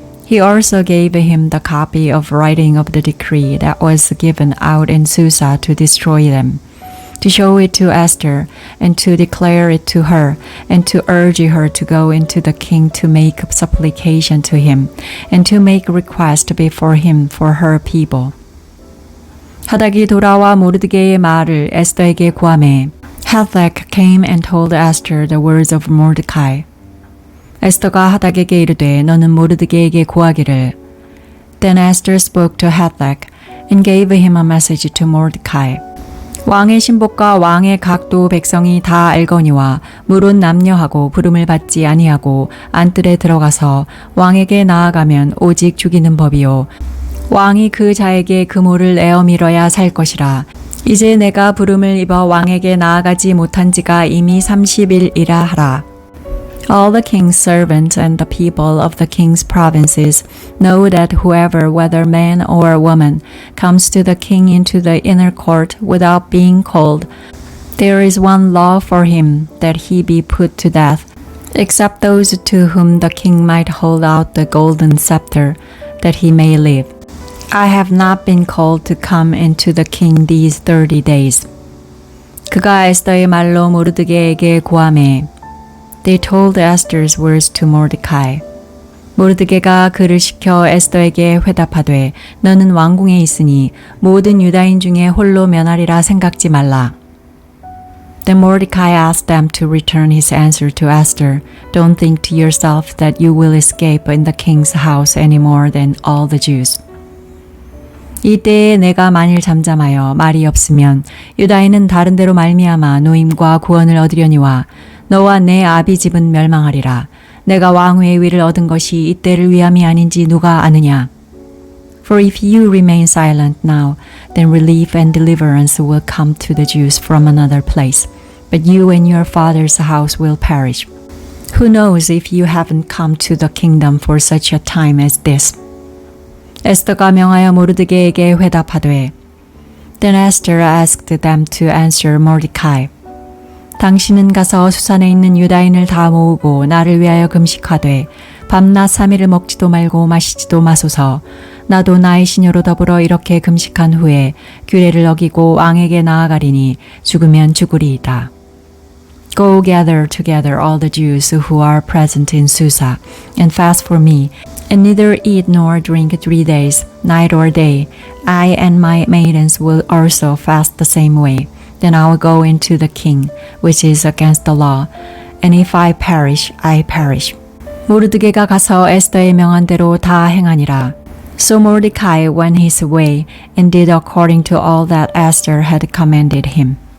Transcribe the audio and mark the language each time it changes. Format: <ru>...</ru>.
<en>He also gave him the copy of writing of the decree that was given out in Susa to destroy them, to show it to Esther, and to declare it to her, and to urge her to go into the king to make supplication to him, and to make request before him for her people.</en> <ko>하닥이 돌아와 모르드게의 말을 에스더에게 구하매</ko> <en>Hathach came and told Esther the words of Mordecai.</en> <ko>에스더가 하닥에게 이르되 너는 모르드게에게 구하기를.</ko> <en>Then Esther spoke to Hathach and gave him a message to Mordecai.</en> <ko>왕의 신복과 왕의 각도 백성이 다 알거니와 물은 남녀하고 부름을 받지 아니하고 안뜰에 들어가서 왕에게 나아가면 오직 죽이는 법이요 왕이 그 자에게 그모를 내어 밀어야 살 것이라. 이제 내가 부름을 입어 왕에게 나아가지 못한 지가 이미 30일이라 하라.</ko> <en>All the king's servants and the people of the king's provinces know that whoever, whether man or woman, comes to the king into the inner court without being called, there is one law for him, that he be put to death, except those to whom the king might hold out the golden scepter, that he may live. I have not been called to come into the king these 30 days.</en> <ko>그가 에스더의 말로 모르드게에게 고하매</ko> <en>They told Esther's words to Mordecai.</en> <ko>모르드게가 그를 시켜 에스더에게 회답하되 너는 왕궁에 있으니 모든 유다인 중에 홀로 면하리라 생각지 말라.</ko> <en>Then Mordecai asked them to return his answer to Esther. Don't think to yourself that you will escape in the king's house any more than all the Jews.</en> <ko>이때에 내가 만일 잠잠하여 말이 없으면 유다인은 다른 데로 말미암아 노임과 구원을 얻으려니와 너와 내 아비 집은 멸망하리라. 내가 왕후의 위를 얻은 것이 이때를 위함이 아닌지 누가 아느냐.</ko> <en>For if you remain silent now, then relief and deliverance will come to the Jews from another place, but you and your father's house will perish. Who knows if you haven't come to the kingdom for such a time as this?</en> <ko>에스더가 명하여 모르드게에게 회답하되</ko> <en>Then Esther asked them to answer Mordecai.</en> <ko>당신은 가서 수산에 있는 유다인을 다 모으고 나를 위하여 금식하되 밤낮 3일을 먹지도 말고 마시지도 마소서. 나도 나의 시녀로 더불어 이렇게 금식한 후에 규례를 어기고 왕에게 나아가리니 죽으면 죽으리이다.</ko> <en>Go gather together all the Jews who are present in Susa, and fast for me, and neither eat nor drink 3 days, night or day. I and my maidens will also fast the same way. Then I will go into the king, which is against the law, and if I perish, I perish.</en> <ko>모르드게가 가서 에스더의 명한 대로 다 행하니라.</ko> <en>So Mordecai went his way and did according to all that Esther had commanded him.</en>